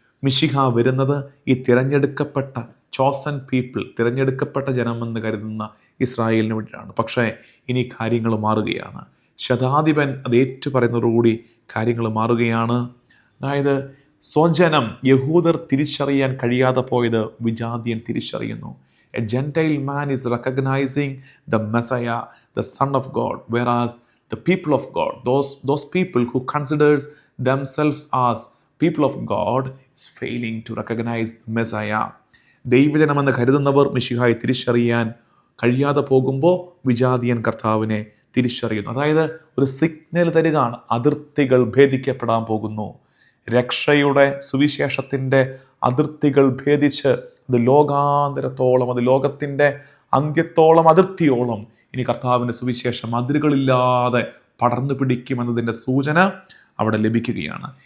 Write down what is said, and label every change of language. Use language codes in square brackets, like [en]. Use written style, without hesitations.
[ml] മിശിഹ വരുന്നത് ഈ തിരഞ്ഞെടുക്കപ്പെട്ട ചോസൻ പീപ്പിൾ, തിരഞ്ഞെടുക്കപ്പെട്ട ജനമെന്ന് കരുതുന്ന ഇസ്രായേലിന് വേണ്ടിയിട്ടാണ്. പക്ഷേ ഇനി കാര്യങ്ങൾ മാറുകയാണ്. ശതാധിപൻ അത് ഏറ്റുപറയുന്നതോടുകൂടി കാര്യങ്ങൾ മാറുകയാണ്. അതായത് സ്വജനം യഹൂദർ തിരിച്ചറിയാൻ കഴിയാതെ പോയത് വിജാതിയൻ തിരിച്ചറിയുന്നു. [en] A Gentile man is recognizing the Messiah, the Son of God, whereas the people of God, those people who considers themselves as people of God, is failing to recognize Messiah. [ml] ദൈവജനമെന്ന് കരുതുന്നവർ മിശിഹായെ തിരിച്ചറിയാൻ കഴിയാതെ പോകുമ്പോൾ വിജാതിയൻ കർത്താവിനെ തിരിച്ചറിയുന്നു. അതായത് ഒരു സിഗ്നൽ തരികയാണ്, അതിർത്തികൾ ഭേദിക്കപ്പെടാൻ പോകുന്നു. രക്ഷയുടെ സുവിശേഷത്തിൻ്റെ അതിർത്തികൾ ഭേദിച്ച് അത് ലോകാന്തരത്തോളം, അത് ലോകത്തിൻ്റെ അന്ത്യത്തോളം, അതിർത്തിയോളം ഇനി കർത്താവിൻ്റെ സുവിശേഷം അതിരുകളില്ലാതെ പടർന്നു പിടിക്കുമെന്നതിൻ്റെ സൂചന അവിടെ ലഭിക്കുകയാണ്.